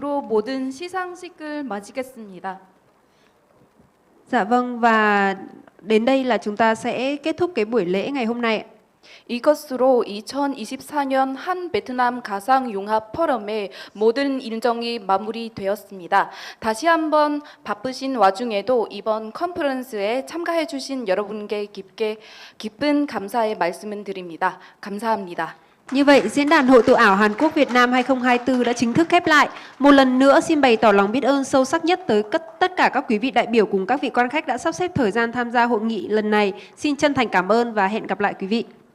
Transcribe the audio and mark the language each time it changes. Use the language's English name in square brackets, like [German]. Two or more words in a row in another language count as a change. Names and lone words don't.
[Korean] 모든 시상식을 마치겠습니다. [Vietnamese] Dạ vâng, và đến đây là chúng ta sẽ kết thúc cái buổi lễ ngày hôm nay. [Korean] 이것으로 2024년 한 베트남 가상융합 포럼의 모든 일정이 마무리되었습니다. 다시 한번 바쁘신 와중에도 이번 컨퍼런스에 참가해 주신 여러분께 깊은 감사의 말씀을 드립니다. 감사합니다. [Vietnamese] Như vậy, Diễn đàn Hội tụ ảo Hàn Quốc Việt Nam 2024 đã chính thức khép lại. Một lần nữa xin bày tỏ lòng biết ơn sâu sắc nhất tới tất cả các quý vị đại biểu cùng các vị quan khách đã sắp xếp thời gian tham gia hội nghị lần này. Xin chân thành cảm ơn và hẹn gặp lại quý vị.